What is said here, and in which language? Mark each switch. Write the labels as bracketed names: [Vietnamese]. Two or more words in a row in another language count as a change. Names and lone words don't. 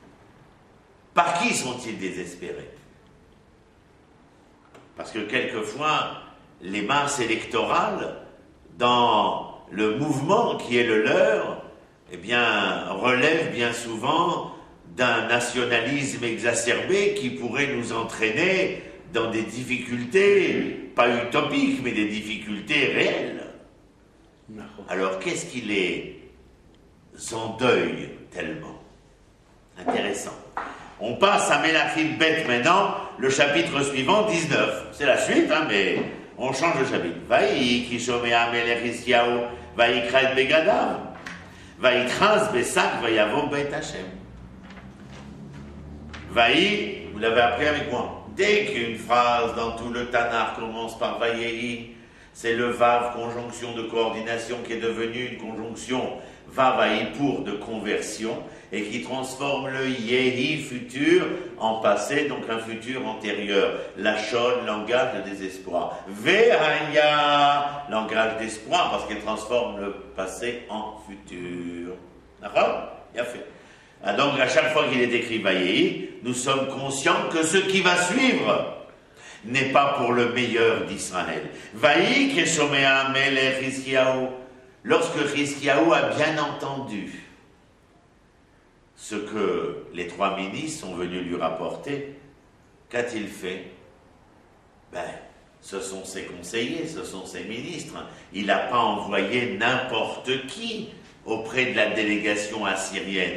[French] Par qui sont-ils désespérés? Parce que quelquefois, les masses électorales, dans le mouvement qui est le leur, eh bien, relèvent bien souvent d'un nationalisme exacerbé qui pourrait nous entraîner dans des difficultés, pas utopiques, mais des difficultés réelles. Alors, qu'est-ce qui les endeuille tellement? Intéressant. On passe à Melachim Bet maintenant, le chapitre suivant, 19. C'est la suite, hein, mais on change de chapitre. [Hebrew] ויהי, כי שמוע מלך חזקיהו, ויקרע בגדיו, ויכס בשק, ויבא בית השם. [French] Vaï, vous l'avez appris avec moi. Dès qu'une phrase dans tout le Tanakh commence par vaïi, c'est le vav, conjonction de coordination, qui est devenue une conjonction vav pour de conversion et qui transforme le yehi futur en passé, donc un futur antérieur. La shon, langage de désespoir. Ve'haya, langage d'espoir, parce qu'elle transforme le passé en futur. D'accord? Bien fait. Ah, donc à chaque fois qu'il est écrit vaïi, nous sommes conscients que ce qui va suivre n'est pas pour le meilleur d'Israël. [Hebrew] ויהי כשמוע מלך חזקיהו, [French] lorsque Chizkiyahu a bien entendu ce que les 3 ministres sont venus lui rapporter, qu'a-t-il fait? Ce sont ses conseillers, ce sont ses ministres. Il n'a pas envoyé n'importe qui auprès de la délégation assyrienne.